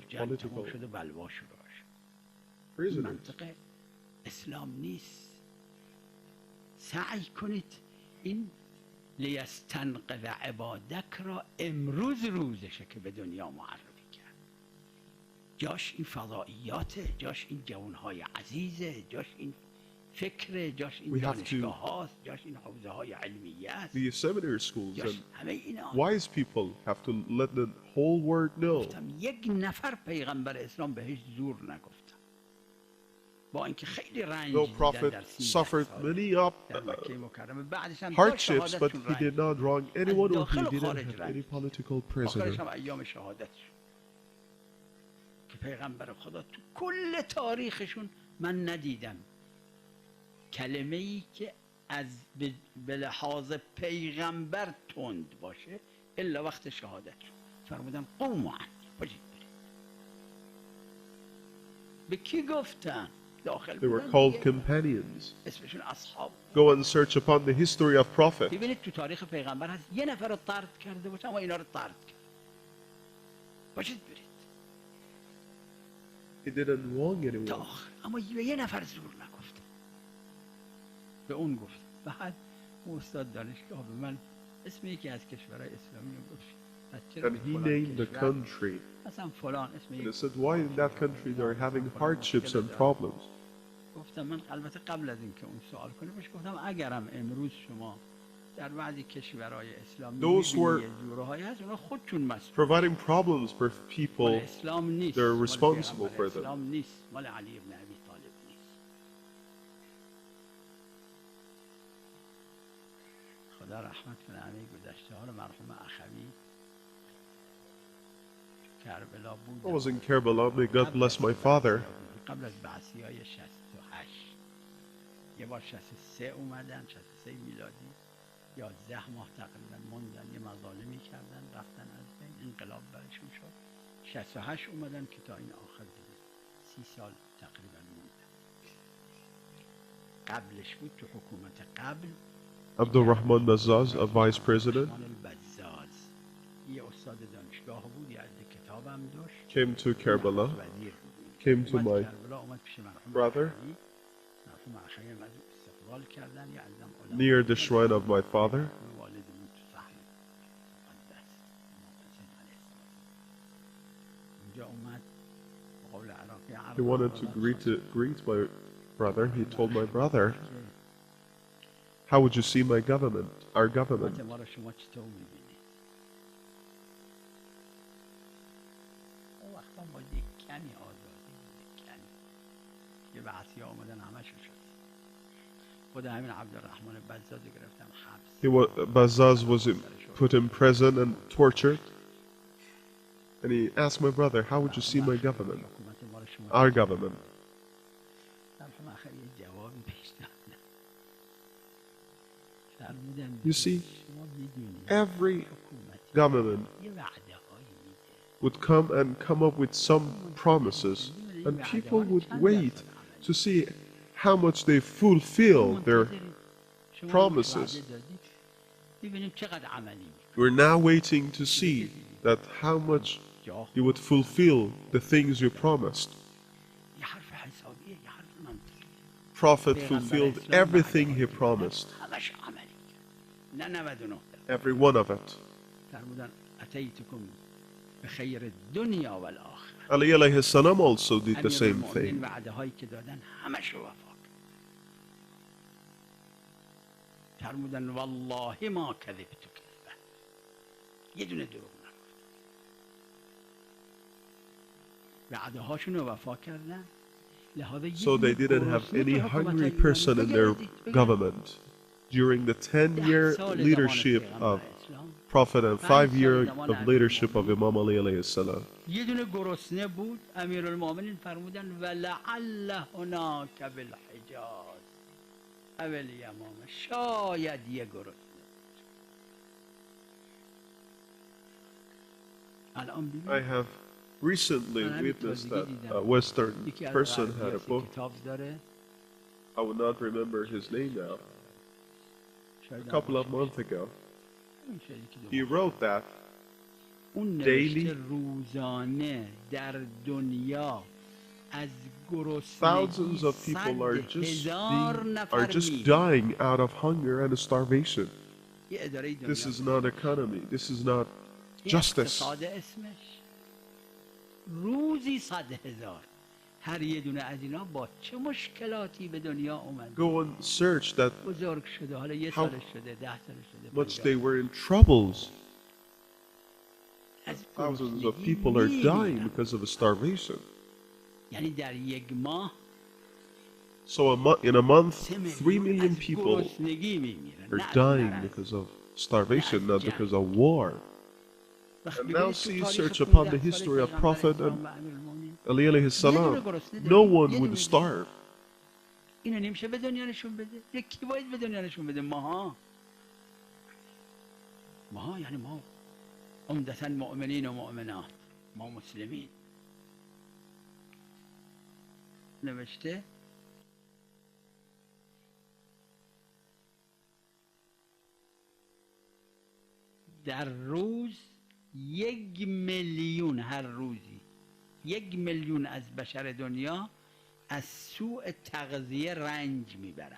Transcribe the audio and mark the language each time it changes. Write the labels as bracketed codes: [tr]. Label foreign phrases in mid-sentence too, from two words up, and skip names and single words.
[fa] جنگ political تموم شده، بلوا شروع شد. prisoners. منطقه اسلام نیست. سعی کنید این لیستنقذ عبادک را امروز روزشه که به دنیا معرفی کرد. جاش این فضائیاته، جاش این جوانهای عزیزه، جاش این فکر، جاش این [en] We have [fa] دانشگاه هاست، جاش این حوزه های علمیه است، [en] The seminary schools [fa] جاش and همه اینا. [en] wise people have to let the whole world know. [fa] گفتم یک نفر پیغمبر اسلام بهش زور نگفتم. با اینکه خیلی رنج Though دیدن Prophet در 13 suffered ساله many در مکه مکرمه بعدش هم [en] hardships, but he did not wrong anyone or he [fa] داخل و didn't خارج [en] have any [fa] رنج [en] political prisoner. [fa] آخرش هم ایام شهادتشون که پیغمبر خدا تو کل تاریخشون من ندیدم کلمه ای که از به لحاظ پیغمبر تند باشه الا وقت شهادتشون فرمودن [ar] قوموا عنی [fa] باشید برید به کی گفتن داخل [en] They were [fa] بودن called دیگه. companions. اسمشون اصحاب [en] Go and search upon the history of Prophet. [fa] ببینید تو تاریخ پیغمبر هست یه نفر رو طرد کرده باشه اما اینا رو طرد کرد باشید برید [en] He didn't wrong [fa] تا anyone. آخر اما یه نفر زور نگفته به اون گفت بعد اون استاد دانشگاه به من اسم یکی از کشورهای اسلامی رو گفت [en] And he named the country. [fa] مثلا فلان اسم [en] And he [fa] یک [en] said, why in that country they're having hardships and problems? [fa] گفتم من البته قبل از اینکه اون سوال کنه بهش گفتم اگرم امروز شما در بعضی کشورهای اسلامی [en] Those who are [fa] می‌بینی جورهایی هست اونا خودشون مسئول [en] providing problems for [fa] مال people, اسلام نیست they're مال responsible پیغمبر [en] for them. [fa] اسلام نیست مال علی ابن ابی طالب نیست خدا رحمت کنه همه گذشته ها رو مرحوم اخوی کربلا بود [en] I was in Karbala, may God bless my father. [fa] قبل از بعثی های 68 یه بار 63 اومدن 63 میلادی 11 ماه تقریبا موندن یه مظالمی کردن رفتن از بین انقلاب برشون شد 68 اومدن که تا این آخر دیگه 30 سال تقریبا موندن قبلش بود تو حکومت قبل [en] Abdul Rahman Bazzaz, a vice president, [fa] بزاز یه استاد دانشگاه بود یه عده کتابم داشت [en] came to Karbala, [fa] وزیر بود. [en] came to [fa] اومد my کربلا اومد پیش مرحوم brother اخوی. مرحوم اخوی از او استقبال کردن یه عزم علما [en] near the shrine of my father. [fa] والدمون تو صحن مقدس امام حسین علیه السلام اونجا اومد به قول عراقی [en] He wanted to greet my brother. He told my brother, how would you see my government, our government? [fa] ما رو شما چطور میبینید اون وقتا با یک کمی آزادی یک کمی یه بعثی ها اومدن همه شو شد خود همین عبدالرحمن بزاز گرفتن حبس [en] Bazzaz was put in prison and tortured. And he asked my brother, how would you see my government, [fa] حکومت ما رو شما [en] our government? [fa] مرحوم اخوی یه جوابی پیش دادن فرمودن [en] You see, [fa] شما میدونید every حکومت government یه وعده هایی میده [en] would come up with some promises, and people would wait to see how much they fulfill their [fa] شما promises. وعده دادید ببینیم چقدر عملی میکنید [en] We're now waiting to see that how much you would fulfill the things you promised. [fa] یه حرف حسابیه یه حرف منطقی [en] Prophet fulfilled everything he promised, [fa] همش عملی کرد نه 99 [en] every one of it. [fa] فرمودن [ar] اتیتکم به خیر دنیا و الاخره [en] Ali [ar] عليه السلام [en] also did the same [fa] امیرالمؤمنین thing. وعده هایی که دادن همش رو وفا کرد فرمودن [ar] والله ما کذبت کذبه [fa] یه دونه دروغ نگفت وعده هاشون رو وفا کردن [en] So they didn't have any hungry person in their government. During the 10-year leadership of Prophet and 5 years of leadership of Imam Ali [ar] عليه السلام. [fa] یه دونه گرسنه بود امیرالمؤمنین فرمودن [ar] ولعل هناک بالحجاز اول یمامه [fa] شاید یه گرسنه الان I ببین [en] have recently witnessed that a Western [fa] یکی از person had a غربی‌ها book. کتاب داره [en] I would not remember his name now. [fa] شاید [en] A couple of months ago, [fa] همین شاید یکی he دو wrote that اون daily نوشته روزانه در دنیا از thousands گرسنگی [en] of people are [fa] 100,000 are نفر just می‌میرن. [en] dying out of hunger and starvation. [fa] یه اداره دنیا [en] This is not economy. This is not [fa] یه justice. اقتصاد اسمش روزی 100,000 هر یه دونه از اینا با چه مشکلاتی به دنیا اومد [en] Go and search that [fa] بزرگ شده حالا یه How سالش شده 10 سالش شده much 50. [en] they were in troubles. [fa] از [en] Thousands of [fa] گرسنگی [en] people are dying [fa] می‌میرن. [en] because of starvation. [fa] یعنی در یک ماه [en] So in a month, [fa] 3 3 million از people گرسنگی میمیرن، [en] are dying because of starvation, not because of war. And now see, search upon the history of Prophet and Ali [ar] عليه السلام. [en] No one would starve. [fa] اینو نمیشه به دنیا نشون بده. یکی باید به دنیا نشون بده. ماها یعنی ما عمدتاً مؤمنین و مؤمنات، ما مسلمین. نوشته در روز 1 میلیون، هر روزی 1 میلیون از بشر دنیا از سوء تغذیه رنج میبرن.